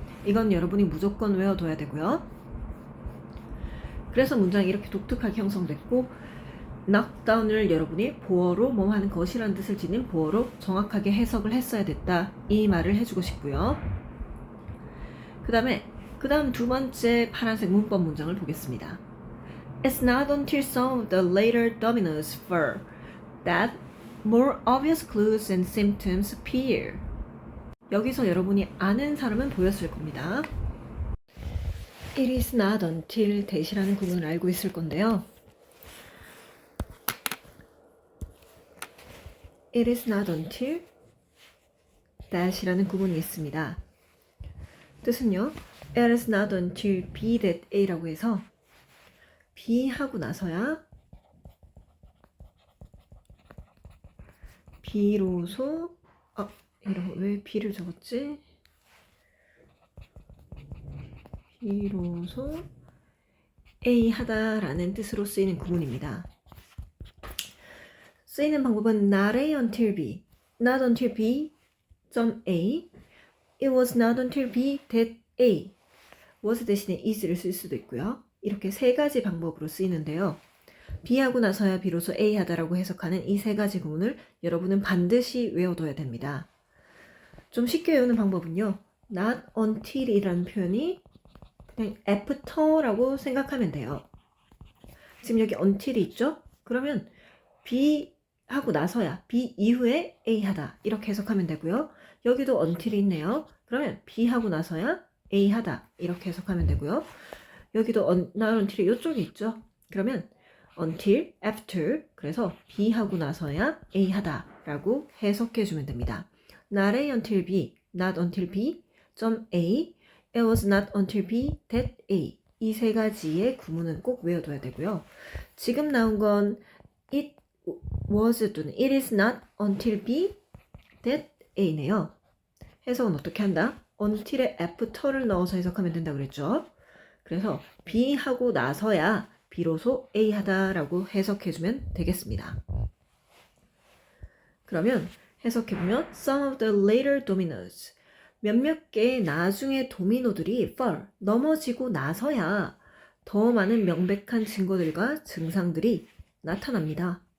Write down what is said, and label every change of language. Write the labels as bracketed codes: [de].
[ko] 이건 여러분이 무조건 외워둬야 되고요. 그래서 문장이 이렇게 독특하게 형성됐고 knockdown을 여러분이 보어로 뭐 하는 것이라는 뜻을 지닌 보어로 정확하게 해석을 했어야 됐다. 이 말을 해주고 싶고요. 그 다음 두 번째 파란색 문법 문장을 보겠습니다. [en] It's not until some of the later dominoes fall that more obvious clues and symptoms appear. [ko] 여기서 여러분이 아는 사람은 보였을 겁니다. [en] It is not until that [ko] 이라는 구문을 알고 있을 건데요. [en] It is not until that이라는 구문이 있습니다. [ko] 뜻은요. [en] It is not until B that A [ko] 라고 해서 B 하고 나서야 B로소 왜 B를 적었지? B로소 A 하다라는 뜻으로 쓰이는 구문입니다. 쓰이는 방법은 [en] not A until B, not until B, .A, it was not until B that A, was [ko] 대신에 [en] is를 [ko] 쓸 수도 있고요. 이렇게 세 가지 방법으로 쓰이는데요. B하고 나서야 비로소 A 하다라고 해석하는 이 세 가지 구문을 여러분은 반드시 외워둬야 됩니다. 좀 쉽게 외우는 방법은요. not until 이라는 표현이 그냥 after라고 생각하면 돼요. 지금 여기 until이 있죠? 그러면 B 하고 나서야 B 이후에 A 하다 이렇게 해석하면 되고요. 여기도 until이 있네요. 그러면 B 하고 나서야 A 하다 이렇게 해석하면 되고요. 여기도 not until이 이쪽에 있죠. 그러면 until, after 그래서 B 하고 나서야 A 하다 라고 해석해 주면 됩니다. [en] Not A until B, not until B, .A, it was not until B that A [ko] 이 세 가지의 구문은 꼭 외워둬야 되고요. 지금 나온 건 [en] it was [ko] 또는 [en] it is not until B that A네요. [ko] 해석은 어떻게 한다? until에 after를 넣어서 해석하면 된다고 그랬죠. 그래서 B 하고 나서야 비로소 A 하다라고 해석해주면 되겠습니다. 그러면 해석해보면 [en] some of the later dominoes [ko] 몇몇 개의 나중의 도미노들이 [en] fall [ko] 넘어지고 나서야 더 많은 명백한 증거들과 증상들이 나타납니다.